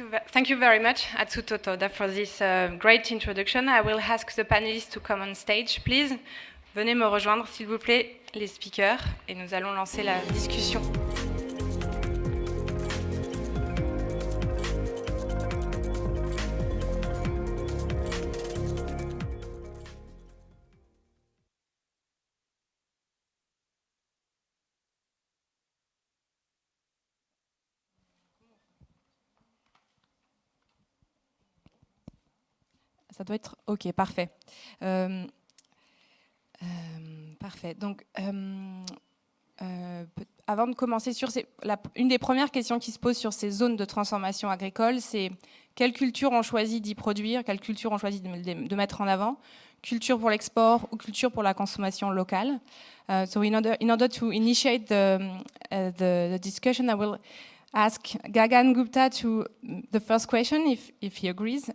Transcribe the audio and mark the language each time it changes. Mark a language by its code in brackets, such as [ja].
[en] Thank you very much, Atsuto Toda, for this great introduction. I will ask the panelists to come on stage, please. [fr] Venez me rejoindre, s'il vous plaît, les speakers, et nous allons lancer la discussion. Ça doit être OK, parfait. Parfait. Donc, avant de commencer sur une des premières questions qui se posent sur ces zones de transformation agricole, c'est quelle culture on choisit d'y produire, quelle culture on choisit de mettre en avant, culture pour l'export ou culture pour la consommation locale. [en] So in order to initiate the discussion, I will ask Gagan Gupta to the first question, if he agrees.